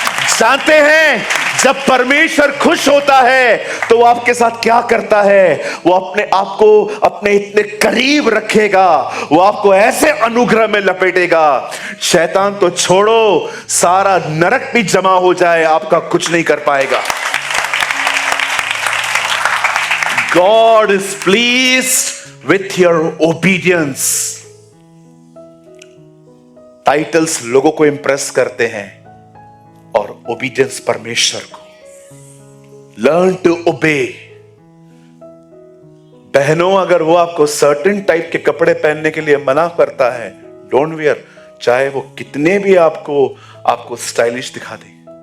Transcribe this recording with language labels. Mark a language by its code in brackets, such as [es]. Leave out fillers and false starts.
[hi] जानते हैं जब परमेश्वर खुश होता है तो वो आपके साथ क्या करता है? वो अपने आप को अपने इतने करीब रखेगा, वो आपको ऐसे अनुग्रह में लपेटेगा, शैतान तो छोड़ो, सारा नरक भी जमा हो जाए आपका कुछ नहीं कर पाएगा। [en] God is pleased with your obedience। [hi] Titles लोगों को इंप्रेस करते हैं और ओबीडियंस परमेश्वर को। [en] Learn to obey. [hi] बहनों, अगर वो आपको सर्टेन टाइप के कपड़े पहनने के लिए मना करता है, [en] don't wear, [hi] चाहे वो कितने भी आपको स्टाइलिश दिखा दे।